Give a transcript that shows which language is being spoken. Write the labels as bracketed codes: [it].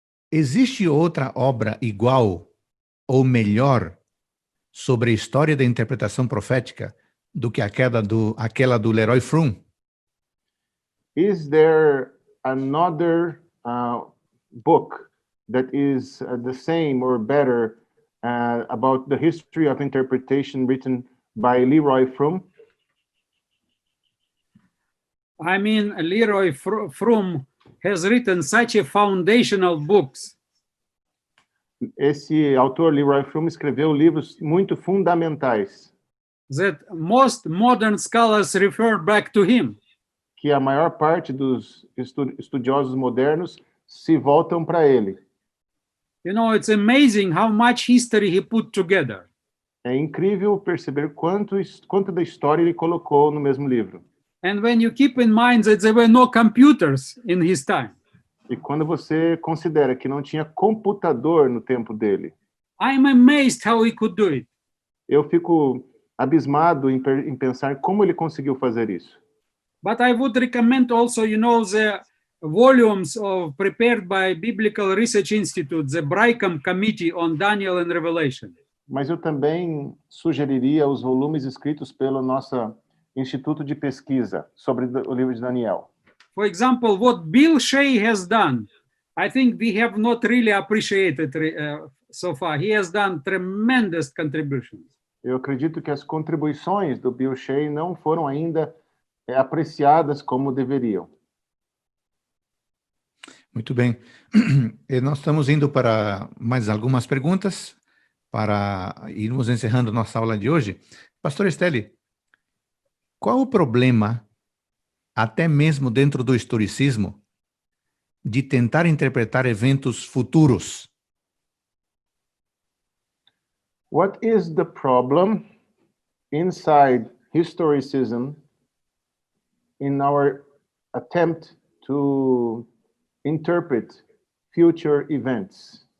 [pt] existe outra obra igual ou melhor sobre a história da interpretação profética do que aquela do Leroy Froom? [en] Is there another book that is the same or better about the history of interpretation written by Leroy Froom? I mean, Leroy Froom has written such a foundational books. [pt] Esse autor, Leroy Froom, escreveu livros muito fundamentais, [en] That most modern scholars refer back to him. [pt] que a maior parte dos estudiosos modernos se voltam para ele. [en] It's amazing how much history he put together. [pt] É incrível perceber quanto da história ele colocou no mesmo livro. [en] And when you keep in mind that there were no computers in his time, [pt] E quando você considera que não tinha computador no tempo dele, [en] I'm amazed how he could do it. [pt] Eu fico abismado em pensar como ele conseguiu fazer isso. [en] But I would recommend also, the volumes prepared by Biblical Research Institute, the Brickham Committee on Daniel and Revelation. [pt] Mas eu também sugeriria os volumes escritos pelo nosso Instituto de Pesquisa sobre o livro de Daniel. [en] For example, what Bill Shea has done, I think we have not really appreciated so far. He has done tremendous contributions. [pt] Eu acredito que as contribuições do Bill Shea não foram ainda apreciadas como deveriam. Muito bem. E nós estamos indo para mais algumas perguntas para irmos encerrando nossa aula de hoje. Pastor Esteli, qual o problema, até mesmo dentro do historicismo, de tentar interpretar eventos futuros? [en] What is the problem inside historicism in our attempt to interpret future events?